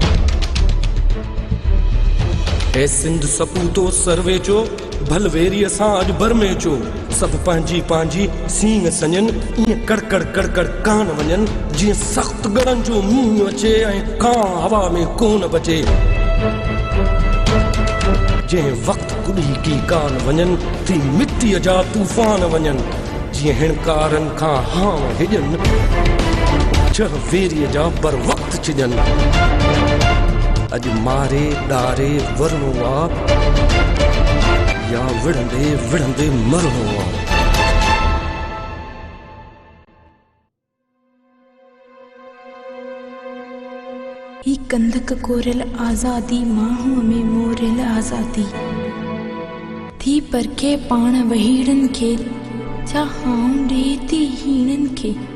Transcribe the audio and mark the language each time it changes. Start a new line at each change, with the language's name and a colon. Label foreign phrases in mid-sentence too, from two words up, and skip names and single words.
Sindhi: ए सिंध सपूतो सर्वे चो भलवेरी असां अॼु बर में चो सभु पंहिंजी पंहिंजी सींग सञनि ईअं कड़कड़ कड़कड़ कान वञनि जीअं सख़्त गड़नि जो मींहुं अचे ऐं कां हवा में कोन बचे। जंहिं वक़्तु कुॾी की कान वञनि थी मिटीअ जा तूफ़ान वञनि जीअं हिणकारनि खां हाव हिजनि चढ़ वेरीअ जा बर वक़्तु छिजनि। अॼु मारे ॾारे वरणो आहे या विढ़ंदे विढ़ंदे मरणो आहे। ही कंदक कोरियल आज़ादी माहूअ में मोरियल आज़ादी थी परखे पाण वहीड़नि खे छा हाऊं ॾे थी हीणनि खे